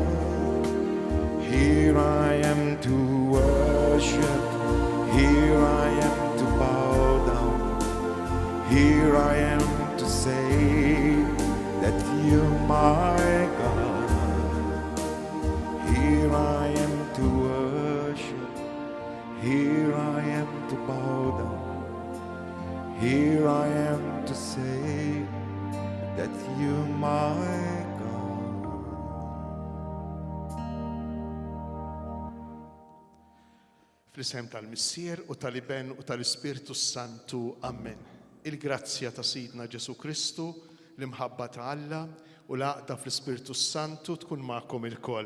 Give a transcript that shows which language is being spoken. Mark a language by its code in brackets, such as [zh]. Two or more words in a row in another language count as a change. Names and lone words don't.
[en] Here I am to worship, here I am to bow down, here I am to say that you, my God. Here I am to worship, here I am to bow down, here I am to say that you, my God. [mt] Fl-isem tal-Missier u tal-Iben u tal-Ispirtu Santu. Amen. Il-grazzja ta' Sidna Ġesu Kristu, l-imħabba ta' Alla u l-għaqda fl-Ispirtu Santu tkun magħkom il-koll.